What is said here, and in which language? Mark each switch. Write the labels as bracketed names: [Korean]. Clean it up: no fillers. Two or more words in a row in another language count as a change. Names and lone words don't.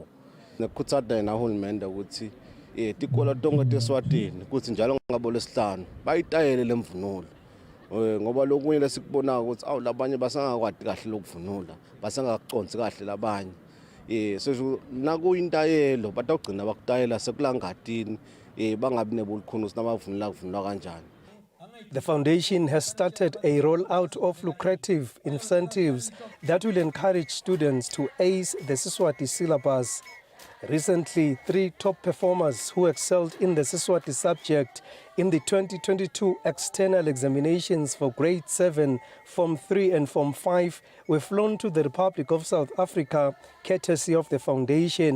[Swati] Nekukhutsata nahulumende ukuthi tikolo tonke teSwatini ukuthi njalo ngabo lesihlanu bayitayele lemvunulo. Ngoba lokunye lesikubona ukuthi labanye basangakwadi kahle lokuvunula, basangakuconsi kahle labanye. So nakuyintayelo batawugcina bakutayela sekulangatini bangabi nebulukhuni sinabavunula kuvunula kanjani. [English] The foundation has started a rollout of lucrative incentives that will encourage students to ace the Siswati syllabus. Recently, 3 top performers who excelled in the Siswati subject in the 2022 external examinations for grade 7, Form 3 and Form 5 were flown to the Republic of South Africa courtesy of the foundation.